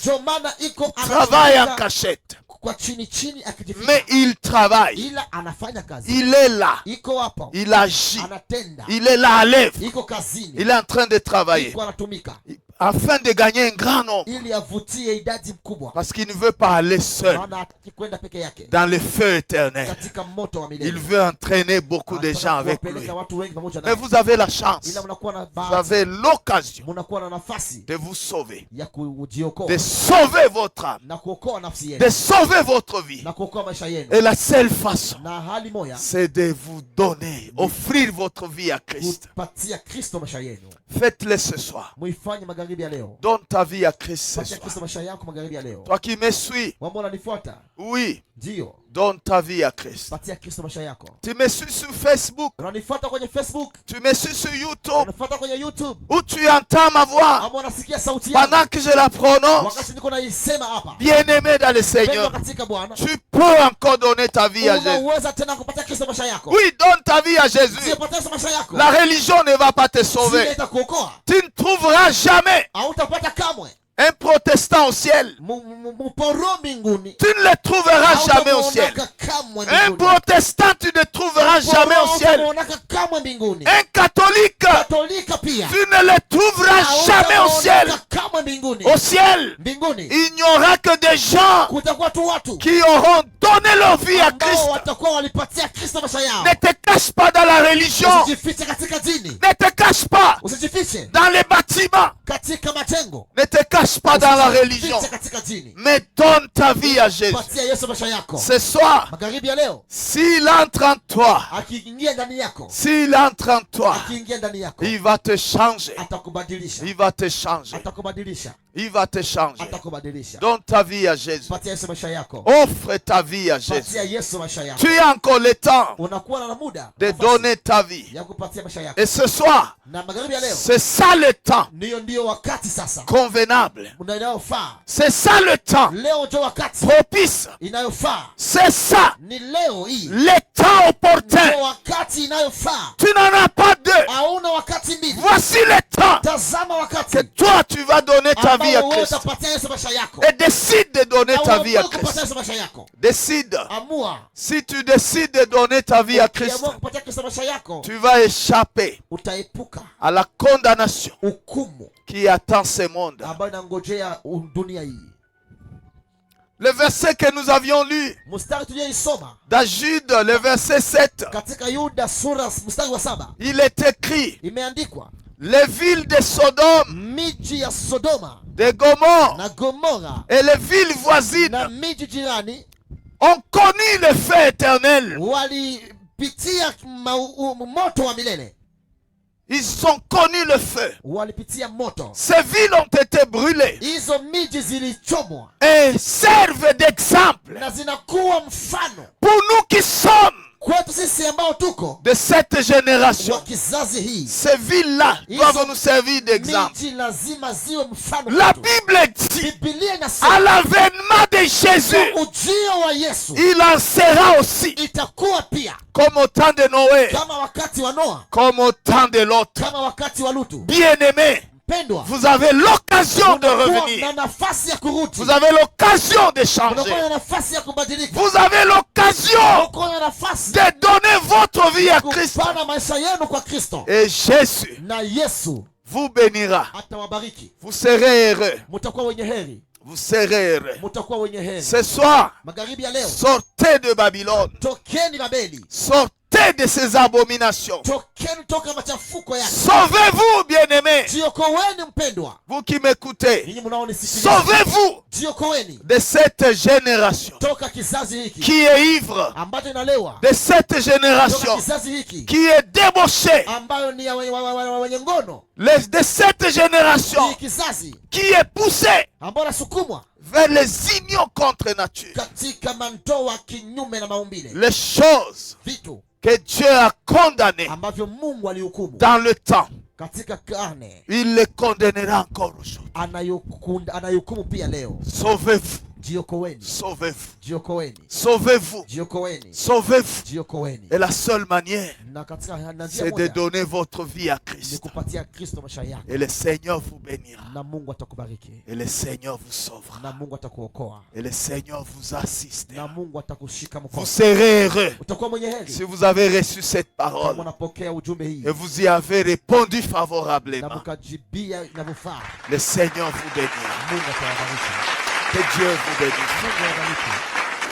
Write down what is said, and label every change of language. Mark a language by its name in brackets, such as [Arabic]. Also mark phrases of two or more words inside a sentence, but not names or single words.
[Swahili] Ndio maana iko [French] Il travaille en [Swahili] anatumika [French] cachette. [Swahili] kwa chini chini akijificha, [French] Mais il travaille. [Swahili] ila anafanya kazi, [French] Il est là. [Swahili] iko hapa, [French] Il agit. [Swahili] anatenda, [French] Il est là à l'œuvre. [Swahili] iko kazini, [French] Il est en train de travailler. [Swahili] iko anatumika. [French] afin de gagner un grand nombre. [Swahili] ili avutie idadi mkubwa, [French] Parce qu'il ne veut pas aller seul [Swahili] maana hataki kwenda peke yake [French] dans le feu éternel. [Swahili] katika moto wa [French] Il [Swahili] milele. [French] veut entraîner beaucoup de gens avec lui. [Swahili] Kuwapeleka watu wengi pamoja [French] Mais [Swahili] naye, [French] vous avez la chance, [Swahili] ila mnakuwa na [French] vous [Swahili] bahati, [French] avez l'occasion [Swahili] mnakuwa na nafasi [French] de vous sauver, [Swahili] ya kujiokoa [French] de sauver votre âme, [Swahili] na kuokoa nafsi [French] de [Swahili] yenu [French] sauver votre vie. [Swahili] na kuokoa maisha yenu. [French] Et la seule façon, [Swahili] Na hali moja, [French] c'est de vous donner, offrir votre vie à Christ. [Swahili] kupatia Kristo maisha yenu. [French] Faites-le ce soir. [Swahili] Muifanye magharibi ya leo. [French] Donne ta vie à Christ ce [Swahili] Patia [French] soir. [Swahili] Kristo maisha yako magharibi ya leo. [French] Toi qui me suis, [Swahili] Wambao unanifuata, [French] oui, [Swahili] ndio, [French] donne ta vie à Christ. [Swahili] patia Kristo maisha yako. [French] Tu me suis sur Facebook, [Swahili] Unanifuata kwenye Facebook, [French] tu me suis sur YouTube, [Swahili] unanifuata kwenye YouTube, [French] où tu entends ma voix [Swahili] ama unasikia sauti yangu [French] pendant que je la prononce. [Swahili] wakati niko naisema hapa. [French] Bien-aimé dans le [Swahili] Pendwa [French] Seigneur, [Swahili] katika Bwana, [French] tu peux encore donner ta vie à Jésus. [Swahili] unaweza tena kupatia Kristo maisha yako. [French] Oui, donne ta vie à Jésus. [Swahili] Sio patia Kristo maisha yako. [French] La religion ne va pas te [Swahili] Sio [French] sauver. [Swahili] itakuokoa. [French] Tu ne trouveras jamais [Swahili] Hautapata kamwe [French] un protestant au ciel. [Swahili] mporo mbinguni. [French] Tu ne le trouveras jamais au ciel. Un protestant, tu ne trouveras jamais au ciel. [Swahili] kamwe mbinguni. [French] Un catholique, [Swahili] Katolika pia [French] tu ne le trouveras jamais au ciel. [Swahili] kamwe mbinguni. [French] Au ciel, [Swahili] Mbinguni [French] il n'y aura que des gens [Swahili] kutakuwa tu watu [French] qui auront donné leur vie à [Swahili] ambao [French] Christ. [Swahili] watakuwa walipatia Kristo maisha yao. [French] Ne te cache pas dans la religion. [Swahili] Usijifiche katika dini. [French] Ne te cache pas [Swahili] Usijifiche [French] dans les bâtiments. [Swahili] katika majengo. [French] Ne te cache pas dans la religion. [Swahili] Usijifiche katika dini. [French] Mais donne ta vie à Jésus. [Swahili] Patia Yesu maisha yako. [French] Ce soir, [Swahili] Magharibi ya leo, [French] s'il entre en toi, [Swahili] akiingia ndani yako, [French] s'il entre en toi, [Swahili] akiingia ndani yako, [French] il va te changer. [Swahili] atakubadilisha. [French] Il va te changer. [Swahili] Atakubadilisha. [French] Il va te changer. [Swahili] Atakubadilisha. [French] Donne ta vie à Jésus. [Swahili] Patia Yesu maisha yako. [French] Offre ta vie à Jésus. [Swahili] Patia Yesu maisha yako. [French] Tu as encore le temps [Swahili] Unakuwa na muda [French] de [Swahili] nafasi [French] donner ta vie. [Swahili] ya kupatia maisha yako. [French] Et ce soir, [Swahili] Na magharibi ya leo, [French] c'est ça le temps [Swahili] ndio wakati sasa [French] convenable. [Swahili] inayofaa. [French] C'est ça le temps [Swahili] Leo ndio wakati [French] propice. [Swahili] inayofaa. [French] C'est ça [Swahili] Ni leo hii [French] le temps opportun. [Swahili] ndio wakati inayofaa. [French] Tu n'en as pas deux. [Swahili] Hauna wakati mbili. [French] Voici le temps [Swahili] Tazama [French] que [Swahili] wakati [French] toi tu vas donner ta vie à [Swahili] ambao wewe [French] Christ. [Swahili] utapatia Yesu maisha yako. [French] Et décide de donner [Swahili] Na [French] ta vie à [Swahili] uamue kupatia [French] Christ. [Swahili] Yesu maisha yako. [French] Décide. [Swahili] Amua. [French] Si tu décides de donner ta vie à Christ, [Swahili] Ukiamua kupatia Kristo maisha yako, [French] tu vas échapper [Swahili] utaepuka [French] à la condamnation [Swahili] hukumu [French] qui attend ce monde. [Swahili] ambayo inangojea dunia hii. [French] Le verset que nous avions lu [Swahili] Mstari tuliyoisoma [French] dans Jude, le verset 7, [Swahili] katika Yuda sura mstari wa 7 [French] il est écrit: [Swahili] imeandikwa, [French] les villes de Sodome, [Swahili] miji ya Sodoma [French] de Gomorrhe [Swahili] na Gomora [French] et les villes voisines [Swahili] na miji jirani [French] ont connu le feu éternel. [Swahili] walipitia moto wa milele. [French] Ils ont connu le feu. [Swahili] Walipitia moto. [French] Ces villes ont été brûlées [Swahili] Hizo miji zilichomwa [French] et servent d'exemple [Swahili] na zinakuwa mfano [French] pour nous qui sommes [Swahili] kwetu sisi ambao tuko [French] de cette génération. [Swahili] wa kizazi hii. [French] Ces villes-là doivent nous servir d'exemple. [Swahili] Miji lazima ziwe mfano [French] La [Swahili] kwetu. [French] Bible dit, [Swahili] Biblia [French] à [Swahili] inasema [French] l'avènement de Jésus, [Swahili] ujio wa Yesu [French] il en sera aussi [Swahili] itakuwa pia [French] comme au temps de Noé, [Swahili] kama wakati wa Noa, [French] comme au temps de l'autre. [Swahili] kama wakati wa Lutu. [French] Bien-aimés, [Swahili] Pendwa, [French] vous avez l'occasion de [Swahili] unakuwa na [French] revenir. [Swahili] nafasi ya kurudi. [French] Vous avez l'occasion de [Swahili] Unakuwa [French] changer. [Swahili] na nafasi ya kubadilika. [French] Vous avez l'occasion [Swahili] Unakuwa na nafasi [French] de donner votre vie à Christ. [Swahili] kupana maisha yenu kwa Kristo. [French] Et Jésus [Swahili] Na Yesu [French] vous bénira. [Swahili] atawabariki. [French] Vous serez heureux. [Swahili] Mutakuwa wenye heri. [French] Vous serez heureux. [Swahili] Mutakuwa wenye heri. [French] Ce soir, [Swahili] Magharibi ya leo, [French] sortez de Babylone. [Swahili] tokeni Babeli. [French] Sortez de ces abominations. [Swahili] Tokeni toka machafuko yake. [French] Sauvez-vous, bien-aimés. [Swahili] Jiokoweni mpendwa. [French] Vous qui m'écoutez, [Swahili] Ninyi mnaonisikiliza. [French] sauvez-vous [Swahili] Jiokoweni [French] de cette génération [Swahili] toka kizazi hiki [French] qui est ivre, [Swahili] ambacho inalewa. [French] de cette [Swahili] Toka [French] génération [Swahili] kizazi hiki [French] qui est débauchée, [Swahili] ambayo ni ya wenye ngono. [French] de cette génération [Swahili] Hii kizazi [French] qui est poussée [Swahili] ambayo nasukumwa [French] vers les unions contre nature. [Swahili] katika mandoa kinyume na maumbile. [French] Les choses [Swahili] Vitu [French] que Dieu a condamnées [Swahili] ambavyo Mungu alihukumu [French] dans le temps, [Swahili] katika karne, [French] il les condamnera encore aujourd'hui. [Swahili] anayohukumu pia leo. [French] Sauvez-vous [Swahili] Jiokoeni. [French] Sauvez-vous. [Swahili] Jiokoeni. [French] Sauvez-vous. [Swahili] Jiokoeni. [French] Sauvez-vous. [Swahili] Jiokoeni. [French] Et la seule manière, [Swahili] Na katika na njia [French] c'est de [Swahili] moja [French] donner votre vie à [Swahili] ni [French] Christ. [Swahili] kupatia Kristo maisha yako. [French] Et le Seigneur vous bénira. [Swahili] Na Mungu atakubariki. [French] Et le Seigneur vous sauvera. [Swahili] Na Mungu atakuokoa. [French] Et le Seigneur vous assiste. [Swahili] Na Mungu atakushika [French] Vous [Swahili] mkono. [French] serez heureux [Swahili] Utakuwa mwenye heri [French] si vous avez reçu cette [Swahili] kama [French] parole [Swahili] unapokea ujumbe hii [French] et vous y avez répondu [Swahili] na [French] favorablement. [Swahili] mkajibia inavyofaa. [French] Le Seigneur vous bénira. [Swahili] Mungu atawabariki. [French] Que Dieu vous bénisse. [Swahili] Mungu awabariki.